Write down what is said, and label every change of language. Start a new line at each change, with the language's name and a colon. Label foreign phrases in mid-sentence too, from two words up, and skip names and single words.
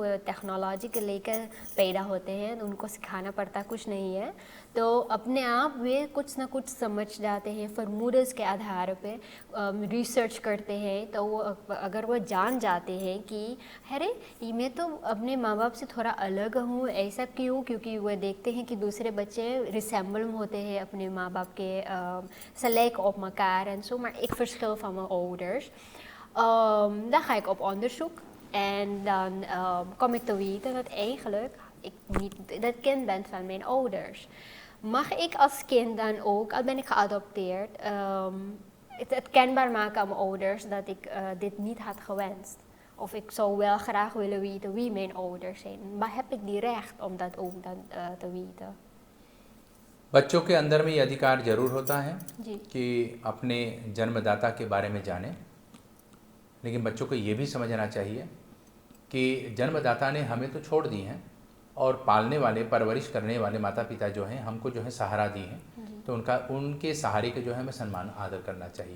Hindi: वो टेक्नोलॉजी के लेकर पैदा होते हैं, उनको सिखाना पड़ता कुछ नहीं है, तो अपने आप वे कुछ ना कुछ समझ जाते हैं। फॉर्मूलाज के आधार पे रिसर्च करते हैं, तो वो अगर वो जान जाते हैं कि अरे मैं तो अपने माँ बाप से थोड़ा अलग हूँ, ऐसा क्यों? क्योंकि वो देखते हैं कि दूसरे बच्चे रिसेंबल होते हैं अपने माँ बाप के,
Dutch: ze lijken op elkaar en zo, maar ik verschil van mijn ouders. Dan ga ik op onderzoek en dan kom ik te weten dat eigenlijk ik niet dat kind ben van mijn ouders. Mag ik als kind dan ook, al ben ik geadopteerd, het kenbaar maken aan mijn ouders dat ik dit niet had gewenst? Of ik zou wel graag willen weten wie mijn ouders zijn. Maar heb ik die recht om dat ook dan te weten?
Hindi: बच्चों के अंदर में ये अधिकार जरूर होता है जी। कि अपने जन्मदाता के बारे में जाने, लेकिन बच्चों को ये भी समझना चाहिए कि जन्मदाता ने हमें तो छोड़ दी हैं और पालने वाले, परवरिश करने वाले माता पिता जो हैं हमको जो है सहारा दी हैं, तो उनके सहारे के जो है हमें सम्मान आदर करना चाहिए।